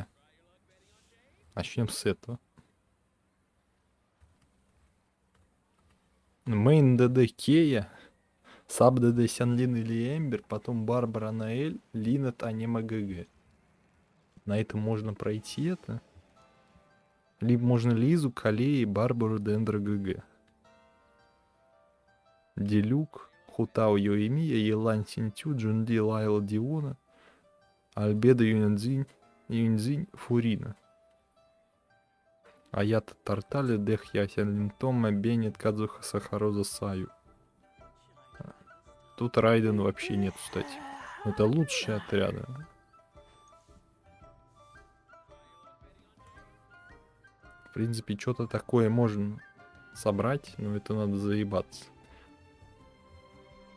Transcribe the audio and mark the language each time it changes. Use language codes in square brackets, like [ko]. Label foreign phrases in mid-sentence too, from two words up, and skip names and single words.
[ru] Начнем с этого. [en] Main DD [ru] Кея. [en] Sub DD [ru] Сянлин или Эмбер. Потом Барбара Наэль. Линет Анема ГГ. На этом можно пройти это. Либо можно Лизу, Калеи, Барбару, Дендра ГГ. Делюк. Хутао Йоэмия, Елань Синтю, Джунди Лайла Диона. Альбеда Юньцзинь Фурина. Аята Тартали, Дех Ясен Линтома, Бенет Кадзуха Сахароза Саю. Тут Райден вообще нет, кстати. Это лучшие отряды. В принципе, что-то такое можно собрать, но это надо заебаться.